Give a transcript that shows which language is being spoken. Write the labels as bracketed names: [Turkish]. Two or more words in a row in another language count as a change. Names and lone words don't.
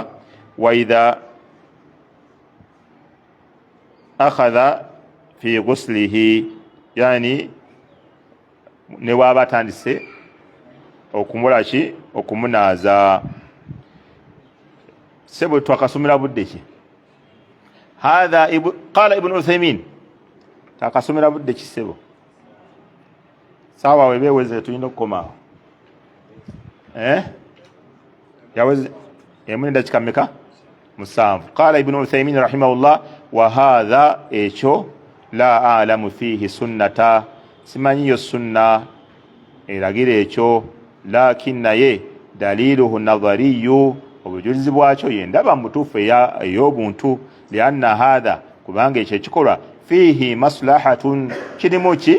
[Arabic] وإذا أخذ في غسله, [Ganda] yani ne waaba atandise okumulaki, okumunaaza. Sebo twakasomera budde ki [Arabic] هذا قال ابن عثيمين, [Ganda] takasomera budde ki sebo, sawa webeweze tulina okukomaawo yaweze emuni dakika mmeka? 7. [Arabic] قال ابن عثيمين رحمه الله وهذا [Ganda] ekyo [Arabic] لا أعلم فيه سنة, [Ganda] simanyiyo sunna eragira ekyo, lakin naye [Arabic] دليله نظري, [Ganda] obujulizi bwakyo yendaba mutuufu ey'obuntu, [Arabic] لأن هذا, [Ganda] kubanga ekyo ekikolwa, [Arabic] فيه مصلحة, [Ganda] kirimu ki?